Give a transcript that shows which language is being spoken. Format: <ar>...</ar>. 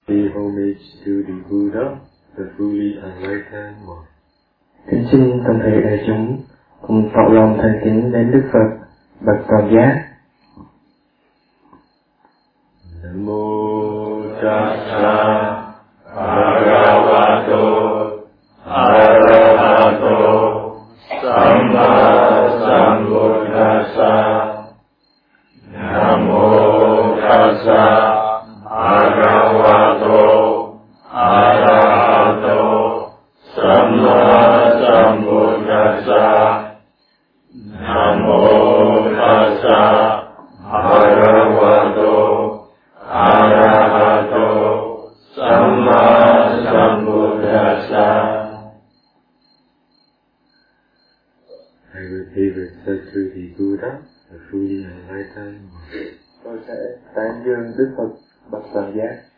<en>The homage to the Buddha, the fully enlightened one.</en> <vi>Kính xin toàn thể đại chúng cùng tỏ lòng thành kính đến Đức Phật, bậc toàn giác.</vi> <pi>Nam mô Tát Sa Bhagavato Arahato Sammā Sambuddhassa. Nam mô Tát Sa Bhagavato Arahato Sammā Sambuddhassa. Nam mô Tát Sa Bhagavato Arahato Sammā Sambuddhassa.</pi> <en>I will give respect to the Buddha, the fully enlightened one.</en> <vi>Tôi sẽ tán dương Đức Phật, bậc toàn giác.</vi>